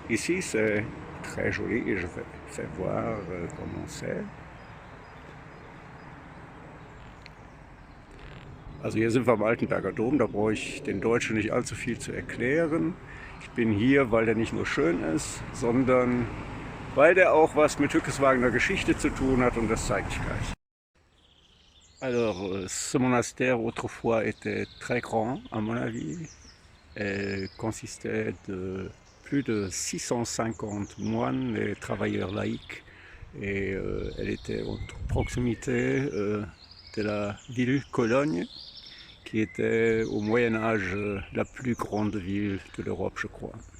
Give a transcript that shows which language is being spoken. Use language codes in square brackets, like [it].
[fr] Ici, c'est très joli et je vais faire voir comment c'est. [de] Also hier sind wir am Altenberger Dom, da brauche ich den Deutschen nicht allzu viel zu erklären. Ich bin hier, weil der nicht nur schön ist, sondern weil der auch was mit Hückeswagener Geschichte zu tun hat, und das zeige ich gleich. [fr] Alors, ce monastère autrefois était très grand, à mon avis. Elle consistait de plus de 650 moines et travailleurs laïcs. Et elle était en proximité de la ville Cologne, qui était au Moyen-Âge la plus grande ville de l'Europe, je crois.